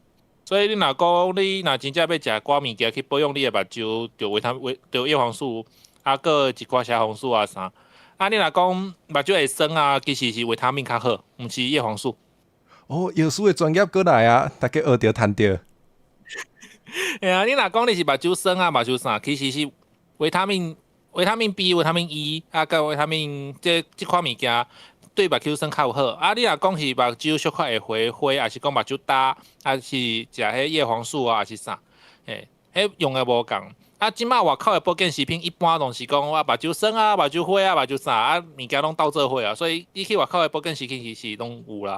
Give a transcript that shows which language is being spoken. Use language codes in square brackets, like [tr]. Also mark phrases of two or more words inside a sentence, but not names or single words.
[nan] 所以你若讲你若真正要食寡物件去保养你的目睭，就叶黄素，啊，个一寡虾红素啊啥。啊，你若讲目睭会酸啊，其实是维他命较好，毋是叶黄素。哦，药师的专业过来啊，大家学着谈着。哎呀，你若讲你是目睭酸啊、目睭啥，其实是维他命 B、维他命 E 啊，甲维他命即款物件对目睭酸较有好。啊，你若讲是目睭小可会灰，还是讲目睭焦，还是食迄叶黄素啊，还是啥？迄用的无共。啊，即马外口的保健食品一般拢是讲目睭酸啊、目睭灰啊、目睭啥啊，物件拢斗做伙啊，所以你去外口的保健食品其实拢有啦。